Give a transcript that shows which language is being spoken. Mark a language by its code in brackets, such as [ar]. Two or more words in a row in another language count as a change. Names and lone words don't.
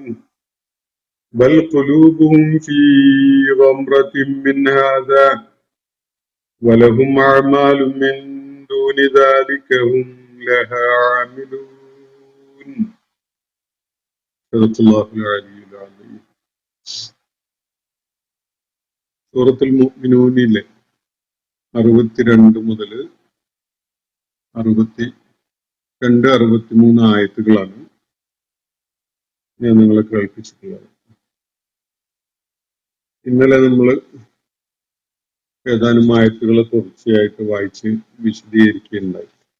[ar] بل قلوبهم في غمرة من هذا ولهم أعمال من دون ذلك هم لها عاملون. صدق الله العلي العظيم. [ml] സൂറത്തുൽ മുഅ്മിനൂനിലെ 62 മുതൽ 63 ആയത്തുകളാണ് ഞാൻ നിങ്ങളെ കേൾപ്പിച്ചിട്ടുള്ളത്. ഇന്നലെ നമ്മൾ ഏതാനും ആയത്തുകളെ തുടർച്ചയായിട്ട് വായിച്ച് വിശദീകരിക്കുകയുണ്ടായി.